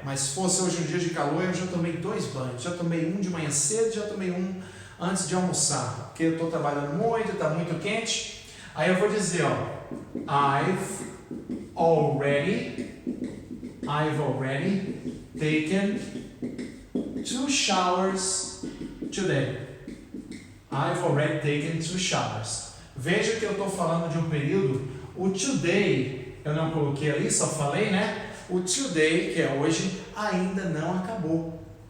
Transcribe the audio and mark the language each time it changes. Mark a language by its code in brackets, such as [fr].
[pt] Mas se fosse hoje um dia de calor, eu já tomei 2 banhos. Já tomei um de manhã cedo, já tomei um antes de almoçar. Porque eu estou trabalhando muito, está muito quente. Aí eu vou dizer, ó, [en] I've already taken 2 showers today. I've already taken 2 showers. [pt] Veja que eu estou falando de um período. O today, eu não coloquei ali, só falei, né? O today, que é hoje, ainda não acabou.